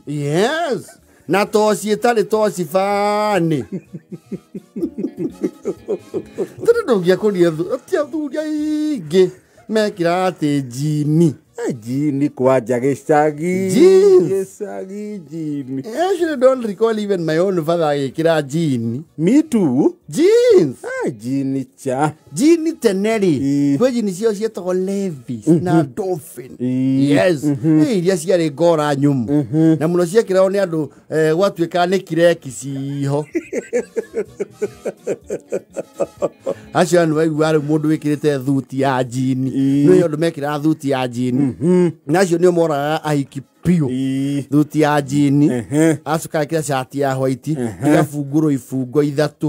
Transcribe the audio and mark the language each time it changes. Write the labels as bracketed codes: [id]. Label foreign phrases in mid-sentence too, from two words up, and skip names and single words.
[ki] na toci ĩtarĩ toci bani tondũ ndũngĩakũria athuri aingĩ mekĩraga atĩ njini jini kwanja gĩcagi jini [en] actually don't recall even my own father [ki] agĩkĩra jini. [en] Me too. Jeans. [ki] Jini cha jini teneri kwĩ jini cio cietagwo Levi's na Dolphin. Yes iria ciarĩ ngora nyumu na mũno ciekĩragwo nĩ andũ gwatuĩka nĩ kireki ciho acio nĩ waigua rĩu mũndũ wĩkĩrĩte thuti ya jini nĩ andũ mekĩraga thuti ya jini nacio nĩ moraga ahiki piu thuti ya jini acoka ekĩra shati ya white igabungũrwo ibungo ithatũ